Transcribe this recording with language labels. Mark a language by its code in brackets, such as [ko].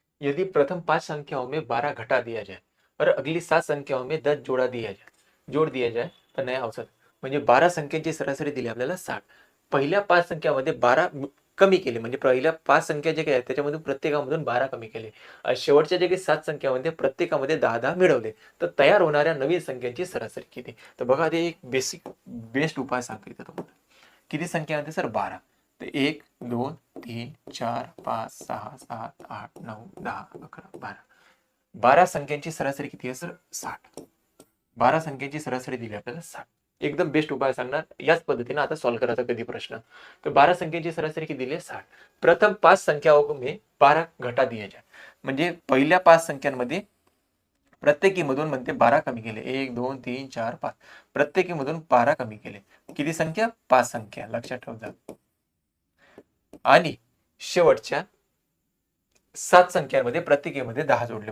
[hi] यदि प्रथम 5 संख्याओं में 12 घटा दिया जाए और अगली 7 संख्याओं में 10 जोड़ दिया जाए तर नया औसत. [mr] म्हणजे 12 संख्यांची सरासरी दिली आपल्याला 60. पहिल्या 5 संख्यामध्ये 12 कमी केले, म्हणजे पहिल्या 5 संख्या जे काही आहेत त्याच्यामधून प्रत्येकामधून 12 कमी केले. शेवटच्या जे काही 7 संख्यामध्ये प्रत्येकामध्ये 10 मिळवले, तर तयार होणाऱ्या नवीन संख्यांची सरासरी किती? तर बघा, ते एक बेस्ट उपाय सांगितलं तुम्हाला. किती संख्या आहे सर? 12. तर 1 2 3 4 5 6 7 8 9 10 11 12. 12 संख्यांची सरासरी किती आहे सर? 60. 12 संख्यांची सरासरी दिली आपल्याला 60. एकदम बेस्ट उपाय सांगणार. याच पद्धतीने आता सॉल्व्ह करायचा कधी प्रश्न. तर 12 संख्यांची सरासरी किती दिली आहे? 60. [hi] प्रथम 5 संख्याओं में 12 घटा दिया जाए. [mr] म्हणजे पहिल्या 5 संख्यांमध्ये प्रत्येकीमधून म्हणते 12 कमी केले. 1 2 3 4 5. प्रत्येकीमधून 12 कमी केले. किती संख्या? 5 संख्या. लक्षात ठेवा. आणि शेवटच्या 7 संख्यांमध्ये प्रत्येकीमध्ये 10 जोडले.